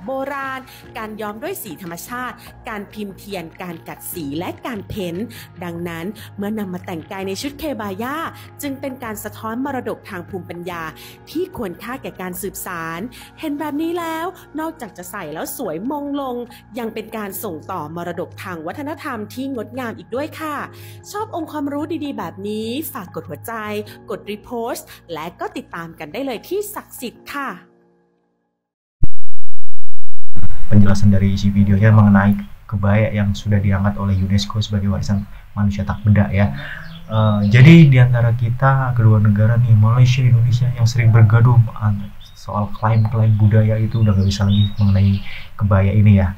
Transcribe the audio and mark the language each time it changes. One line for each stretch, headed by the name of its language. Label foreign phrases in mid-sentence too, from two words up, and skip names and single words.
Thai: โบราณการย้อมด้วยสีธรรมชาติการพิมพ์เทียนการกัดสีและการเพ้นท์ดังนั้นเมื่อนำมาแต่งกายในชุดเคบาย่าจึงเป็นการสะท้อนมรดกทางภูมิปัญญาที่ควรค่าแก่การสืบสานเห็นแบบนี้แล้วนอกจากจะใส่แล้วสวยมงลงยังเป็นการส่งต่อมรดกทางวัฒนธรรมที่งดงามอีกด้วยค่ะชอบองค์ความรู้ดีๆแบบนี้ฝากกดหัวใจกดรีโพสต์และก็ติดตามกันได้เลยที่ศักดิ์สิทธิ์ค่ะ
Indonesian: Penjelasan dari isi videonya mengenai kebaya yang sudah diangkat oleh UNESCO sebagai warisan manusia tak benda ya. Jadi diantara kita kedua negara nih, Malaysia, Indonesia yang sering bergaduh soal klaim-klaim budaya itu udah gak bisa lagi mengenai kebaya ini ya.